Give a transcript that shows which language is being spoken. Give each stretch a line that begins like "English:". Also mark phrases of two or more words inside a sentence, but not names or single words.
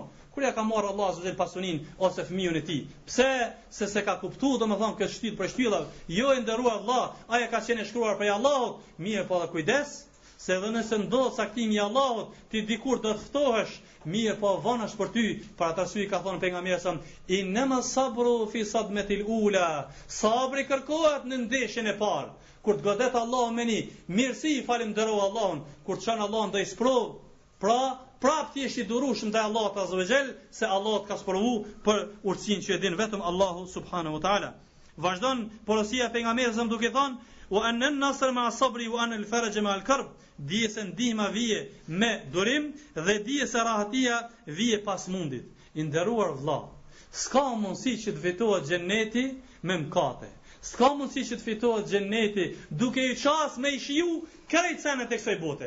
Albanian: Kur ja ka marrë Allah azza pasunin ose fëmijën e tij. Pse? Se ka kuptuar domethënë këtë shtyll për shtylla, jo e nderuar Allah, ajo ka qenë shkruar prej Allahut, mirë po dhe kujdes, se edhe nëse ndodh saktimi i Allahut, ti dikur do të ftohesh, mirë po vonash për ty, për atë arsye ka thënë pejgamberi sa
Arabic: إنما الصبر في الصدمة الأولى.
Albanian: Sabri kërkohet në ndeshjen e parë. Kur të godet Allahu me një mirësi, falenderoj Allahun, kur çon Allahun do i sprov, pra prap ti je i durueshëm ndaj Allahut
Arabic: عز وجل,
Albanian: se Allahu ka sprovu për urtësinë që e din vetëm Allahu
Arabic: سبحانه وتعالى.
Albanian: Vazhdon porosia e pejgamberit sa duke thënë
Arabic: وأن النصر مع الصبر وأن الفرج مع الكرب.
Albanian: Dije se ndihma vije me durim dhe dije se rahatia vije pas mundit. I nderuar vëlla, s'ka mundësi që të fitohet xheneti me mëkate. S'ka mundësi që të fitohet xheneti duke i qas me i shiju krejt senet e kësaj bote.